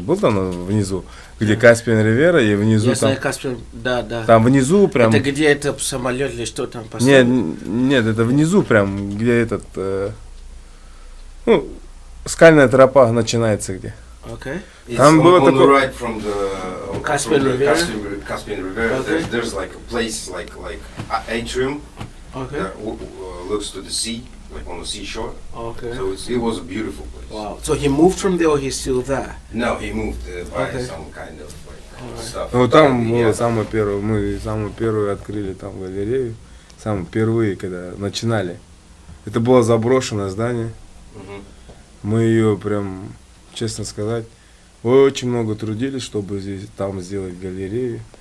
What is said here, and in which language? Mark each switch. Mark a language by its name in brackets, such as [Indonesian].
[Russian] Был там внизу, где Каспиан Ривера, и внизу там... Каспиан, да. Там внизу прям... Это где это самолет или что там поставили? Нет, это внизу прям, где этот... скальная тропа начинается где. Там было такое... [English] right from the Caspian River. Caspian River. There's like a place like atrium that looks to the sea, like on the seashore. So it was a beautiful place. Wow. So he moved from there or he's still there? No, he moved by some kind of stuff. [Russian] Ну там было самое первое, мы самую первую открыли там галерею, самые первые, когда начинали. Это было заброшенное здание. Мы ее прям, честно сказать, очень много трудились, чтобы там сделать галерею.